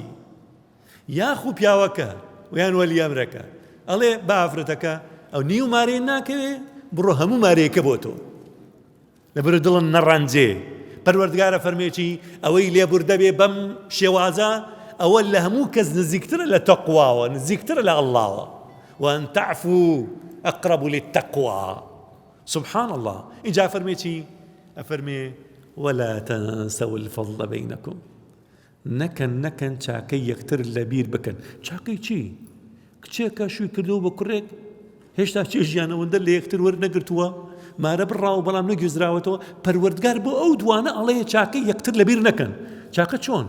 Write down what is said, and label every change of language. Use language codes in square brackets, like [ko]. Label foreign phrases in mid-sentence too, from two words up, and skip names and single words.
[ckb] یاخو پیاوەکە ویان وەلی ئەمرەکە ئەڵێ بە ئافرەتەکە ئەو نیو مارێ ناکەوێ بڕۆ هەموو مارەیەکە بۆ تۆ لەبەر دڵن نەڕەنجێ. پەروەردگارە فەرمێکی ئەوەی لێبوردە بێ بەم شێوازە ئەوە لە هەموو کەس نزیکترە لە تەقواوە، نزیکترە لە ئەڵڵاوە. [ar] وأن تعفوا أقرب للتقوى. سبحان الله. [ckb] اینجا فەرمێکی ئەفەرمێ [ar] ولا تنسوا الفضل بينكم. [ckb] نەکەن چاکەی یەکتر لەبیر بکەن. چاکەی چی؟ کچێکە شووی کردو بە کوڕێک هێشتا چێژیانەوەندە لە یەکتر وەرنەگرتووە، مارە بڕاو بەڵام نەگوێزراوەتەوە. پەروەردگار بۆ ئەو دوانە ئەڵەیە چاکەی یەکتر لەبیر نەکەن. چاکە چۆن؟